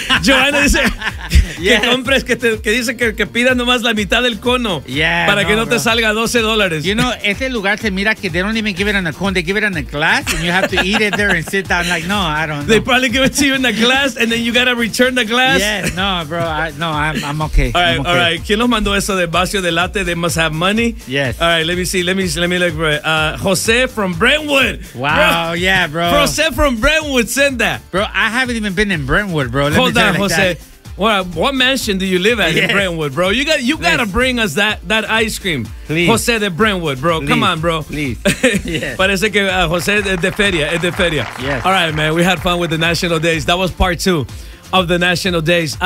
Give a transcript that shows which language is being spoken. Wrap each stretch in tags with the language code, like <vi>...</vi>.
<es>Joanna dice, que compres, que dice que pidas nomás la mitad del cono.</es> <en>Yeah,</en> <es>para no, que no</es> <en>bro.</en> <es>Te salga $12.</es> <en>You know,</en> <es>ese lugar se mira que</es> <en>they don't even give it in a cone. They give it in a glass and you have to eat it there and sit down. Like, no, I don't know. They probably give it to you in a glass and then you gotta return the glass. Yeah, no, bro. I'm okay. All right, I'm okay. All right.</en> <es>¿Quién nos mandó eso de vacio de latte?</es> <en>They must have money. Yes. All right, let me look, bro. Jose from Brentwood. Wow, bro. Yeah, bro. Jose from Brentwood, send that. Bro, I haven't even been in Brentwood, bro. Let Hold me on, like Jose. That. What mansion do you live at in Brentwood, bro? You got to bring us that ice cream. Please. Jose de Brentwood, bro. Please. Come on, bro. Please.</en> <es>Parece que Jose de Feria, es de Feria.</es> <en>Yes. All right, man, we had fun with the National Days. That was part two of the National Days.</en>